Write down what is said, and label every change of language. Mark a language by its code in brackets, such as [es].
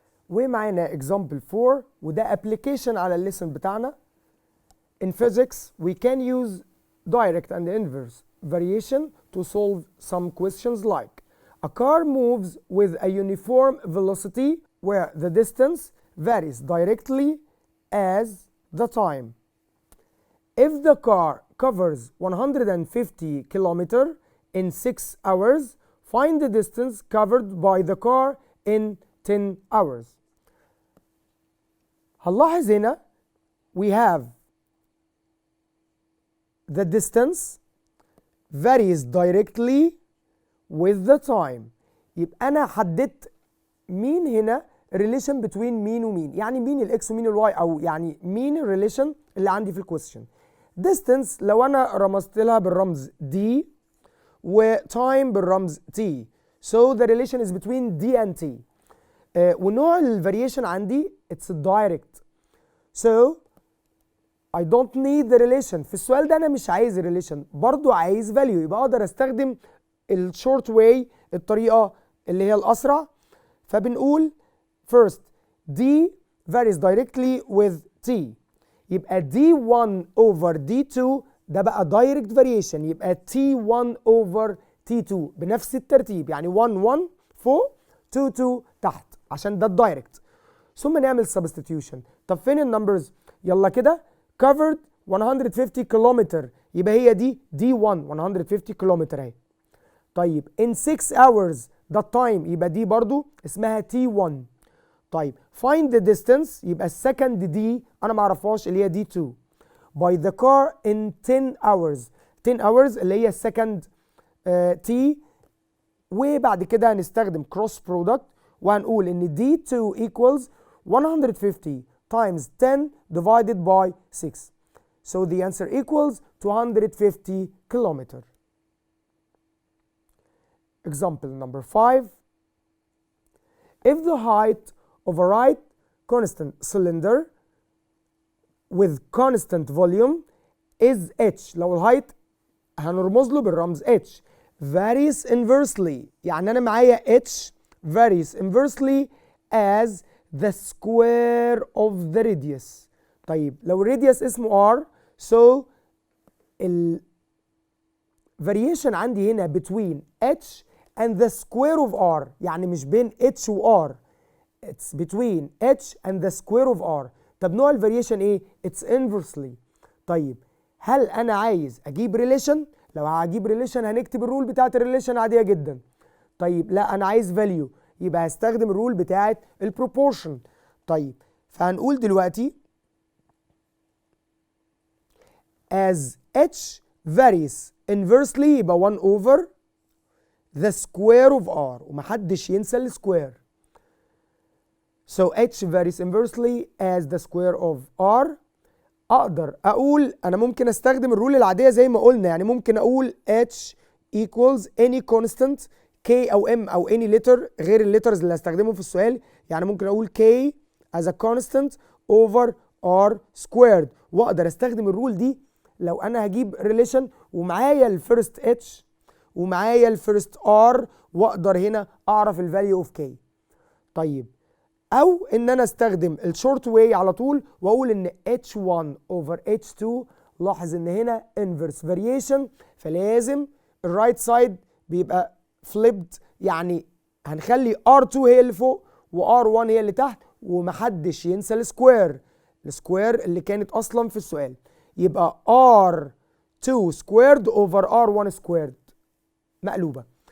[ar] ومعنا [en] example 4 [ar] وده application على الليسن بتاعنا. [en] In physics we can use direct and inverse variation to solve some questions like a car moves with a uniform velocity where the distance varies directly as the time. If the car covers 150 kilometers in 6 hours, find the distance covered by the car in 10 hours. [ar] هنلاحظ هنا [en] we have the distance varies directly with the time. [ar] يبقى أنا حددت مين هنا [en] relation between [ar] مين ومين، يعني مين الإكس ومين الواي، أو يعني مين الريليشن اللي عندي في الكويستشن. distance لو أنا رمزت لها بالرمز D و time بالرمز T. [en] So the relation is between D and T. [ar] ونوع الفاريشن عندي [en] it's direct. So I don't need the relation. [ar] في السؤال ده أنا مش عايز الريليشن، برضو عايز value، يبقى أقدر أستخدم الشورت واي، الطريقة اللي هي الأسرع. فبنقول first [en] D varies directly with T، [ar] يبقى D1 over D2 ده بقى [en] direct variation، [ar] يبقى T1 over T2 بنفس الترتيب، يعني 1 1 فوق 2 2 تحت عشان ده الدايركت. ثم نعمل substitution. طب فين النمبرز؟ يلا كده covered 150 كيلومتر، يبقى هي دي D1 150 كيلومتر اهي. طيب [en] in 6 hours [ar] ده التايم، يبقى دي برضو اسمها T1. طيب [en] find the distance، [ar] يبقى السكند دي انا ما اعرفهاش اللي هي D2 [en] by the car in 10 hours. 10 hours [ar] اللي هي السكند T. وبعد كده هنستخدم [en] cross product [ar] وهنقول ان [en] D2 equals 150 times 10 divided by 6. So the answer equals 250 kilometer. Example number 5. If the height of a right constant cylinder with constant volume is h، [ar] لو الهايت هنرمز له بالرمز h [en] varies inversely، [ar] يعني أنا معايا [en] h varies inversely as the square of the radius. [ar] طيب لو الراديوس اسمه [en] r، so ال variation عندي هنا between h and the square of r، [ar] يعني مش بين h و r، [en] it's between h and the square of r. [ar] طب نوع الفاريشن ايه؟ [en] it's inversely. [ar] طيب هل انا عايز اجيب ريليشن؟ لو هجيب ريليشن هنكتب الرول بتاعت الريليشن عاديه جدا. طيب لا، انا عايز فاليو، يبقى هستخدم الرول بتاعه البروبورشن. طيب فهنقول دلوقتي [en] as h varies inversely [ar] يبقى [en] 1 over the square of r [ar] ومحدش ينسى السكوير. [en] So h varies inversely as the square of r. [ar] اقدر اقول انا ممكن استخدم الرول العاديه زي ما قلنا، يعني ممكن اقول [en] h equals any constant k [ar] او m او [en] any letter [ar] غير الليترز اللي هستخدمهم في السؤال، يعني ممكن اقول [en] k as a constant over r squared. [ar] واقدر استخدم الرول دي لو انا هجيب ريليشن ومعايا الفيرست اتش ومعايا الفيرست ار، واقدر هنا اعرف الفاليو اوف كي. طيب او ان انا استخدم الشورت واي على طول واقول ان [en] h1 over h2. [ar] لاحظ ان هنا [en] inverse variation، [ar] فلازم الرايت سايد بيبقى flipped، يعني هنخلي r2 هي اللي فوق وr1 هي اللي تحت، ومحدش ينسى السكوير اللي كانت اصلا في السؤال. يبقى [en] r2 squared over r1 squared [ar] مقلوبة.